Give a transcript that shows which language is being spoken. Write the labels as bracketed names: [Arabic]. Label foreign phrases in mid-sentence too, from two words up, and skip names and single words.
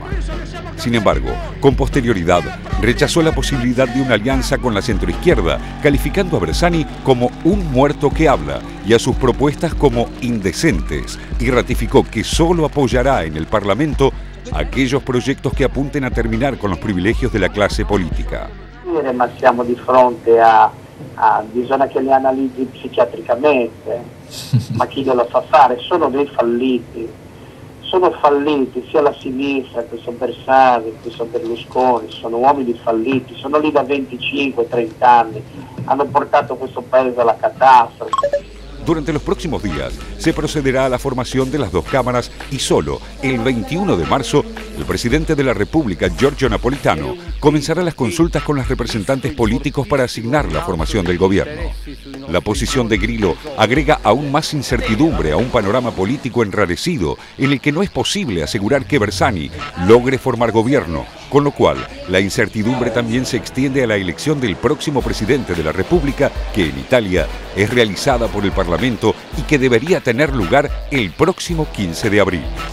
[Spanish] Sin embargo, con posterioridad, rechazó la posibilidad de una alianza con la centroizquierda, calificando a Bersani como un muerto que habla y a sus propuestas como indecentes, y ratificó que solo apoyará en el Parlamento aquellos proyectos que apunten a terminar con los privilegios de la clase política. [Italian] Ma siamo di fronte a bisogna che li analizzi psichiatricamente, ma chi glielo fa fare? Sono dei falliti. Sono falliti sia la sinistra, che sono Bersani, che sono Berlusconi, sono uomini falliti, sono lì da 25-30 anni, hanno portato questo paese alla catastrofe. [Spanish] Durante los próximos días se procederá a la formación de las dos cámaras y solo el 21 de marzo el presidente de la República, Giorgio Napolitano, comenzará las consultas con los representantes políticos para asignar la formación del gobierno. La posición de Grillo agrega aún más incertidumbre a un panorama político enrarecido en el que no es posible asegurar que Bersani logre formar gobierno, con lo cual la incertidumbre también se extiende a la elección del próximo presidente de la República, que en Italia es realizada por el Parlamento y que debería tener lugar el próximo 15 de abril.